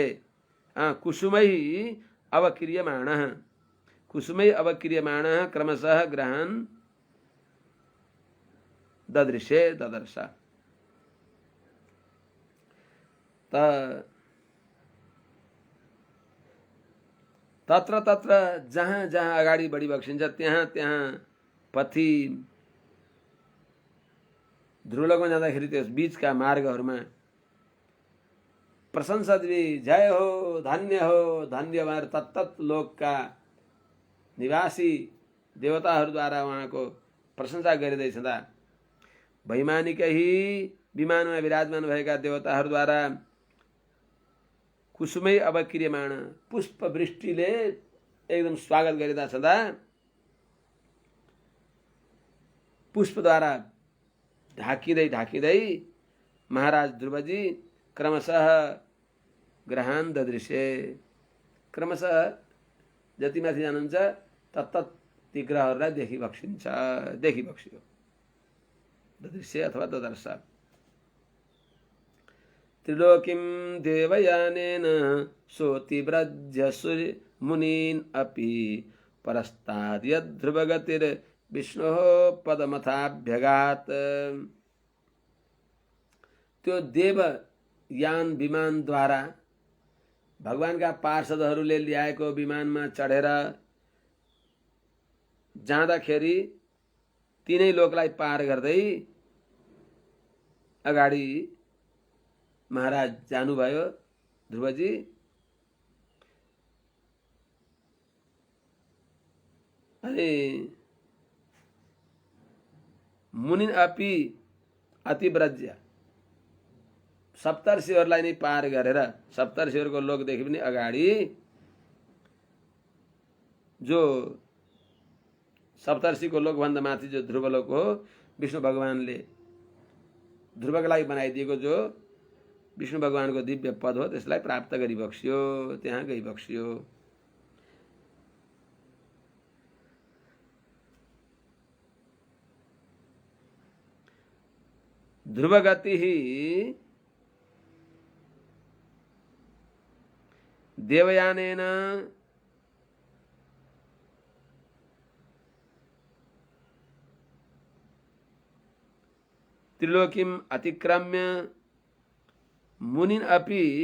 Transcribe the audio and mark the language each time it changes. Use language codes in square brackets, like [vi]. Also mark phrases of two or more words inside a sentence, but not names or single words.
[sa] कुसुमैः अवकीर्यमाणः कुसुमैः अवकीर्यमाणः क्रमशः ग्रहान् ददृशे ददर्श। तत्र तत्र [ne] जहाँ जहाँ अगाडि बढी बक्सिन्छ त्यहाँ त्यहाँ पथि ध्रुवलोकमा जाँदाखेरि त्यस बीचका मार्गहरूमा प्रशंसद्भिः जय हो धन्य भनेर तत्तत लोकका निवासी देवताहरूद्वारा उहाँको प्रशंसा गरिँदै छँदा वैमानिकैः विमानमा विराजमान भएका देवताहरूद्वारा [sa] कुसुमै अवकीर्यमाण [ne] पुष्प वृष्टिले एकदम स्वागत गरिँदा छँदा पुष्पद्वारा ढाकिँदै ढाकिँदै महाराज ध्रुवजी [sa] क्रमशः ग्रहान् ददृशे। [ne] क्रमशः जति माथि जानुहुन्छ तत्तत् ती ग्रहहरूलाई देखिबक्स्यो [sa] ददृश्य अथवा ददर्श। त्रिलोकीं देवयानेन सोतिव्रज्य मुनीन् अपि परस्ताद् यद्ध्रुवगतिर विष्णोः पदमथाभ्यगात। [ne] त्यो देवयान विमानद्वारा भगवानका पार्षदहरूले ल्याएको विमानमा चढेर जाँदाखेरि तीनै लोकलाई पार गर्दै अगाडि महाराज जानुभयो ध्रुवजी। अनि [sa] मुनिन अपि अतिव्रज्य [ne] सप्तर्षिहरूलाई नै पार गरेर सप्तर्षिहरूको लोकदेखि पनि अगाडि जो सप्तर्षिको लोकभन्दा माथि जो ध्रुवलोक हो, विष्णु भगवानले ध्रुवको लागि बनाइदिएको जो विष्णु भगवानको दिव्य पद हो, त्यसलाई प्राप्त गरिबक्सियो, त्यहाँ गइबक्सियो। [sa] ध्रुवगतिः देवयानेन त्रिलोकीम अतिक्रम्य मुनिन अपि